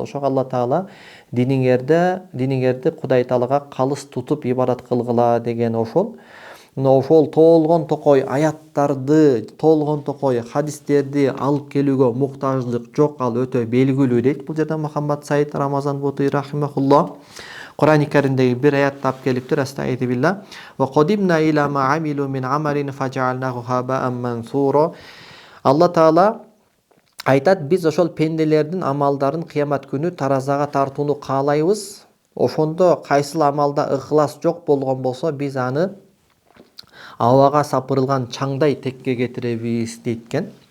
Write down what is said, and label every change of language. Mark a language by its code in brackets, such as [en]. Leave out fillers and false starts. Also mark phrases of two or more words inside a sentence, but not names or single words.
[ky] Ошого Алла Таала диниңерди Кудай Таалага калыс тутуп ибадат кылгыла деген ошол. Ошол толгон токой аяттарды, толгон токой хадистерди алып келүүгө муктаждык жок, ал өтө белгилүү дейт. Бул жерде Muhammad Said Ramazan Boti rahimahullah Кур'ани Каримдеги бир аятты алып келиптир. [ar] أستغفر بالله. وقدمنا إلى ما عملوا من عمل فجعلناه هباء منثورا. [ky] Алла Таала айтат, биз ошол пенделердин амалдарын кыямат күнү таразага тартууну каалайбыз. Ошондо кайсыл амалда ыкылас жок болгон болсо, биз аны абага сапырылган чаңдай текке кетиребиз дейт.